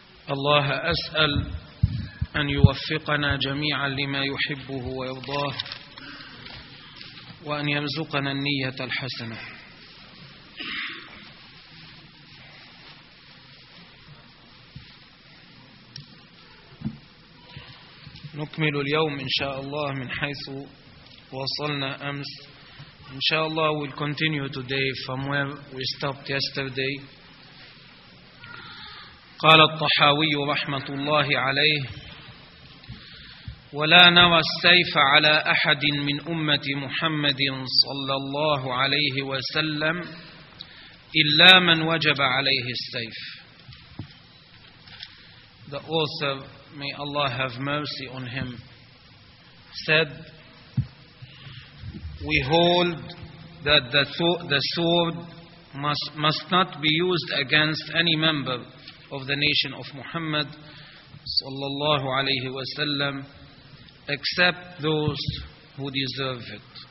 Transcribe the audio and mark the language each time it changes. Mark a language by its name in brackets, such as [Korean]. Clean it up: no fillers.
[Arabic] الله أسأل أن يوفقنا جميعا لما يحبه ويرضاه، وأن يرزقنا النية الحسنة. نكمل اليوم إن شاء الله من حيث وصلنا أمس. [English] إن شاء الله we'll continue today from where we stopped yesterday. [Arabic] قال الطحاوي رحمة الله عليه: ولا نرى السيف على أحد من أمة محمد صلى الله عليه وسلم إلا من وجب عليه السيف. [English] The author, may Allah have mercy on him, said, we hold that the sword must not be used against any member of the nation of Muhammad صلى الله عليه وسلم except those who deserve it.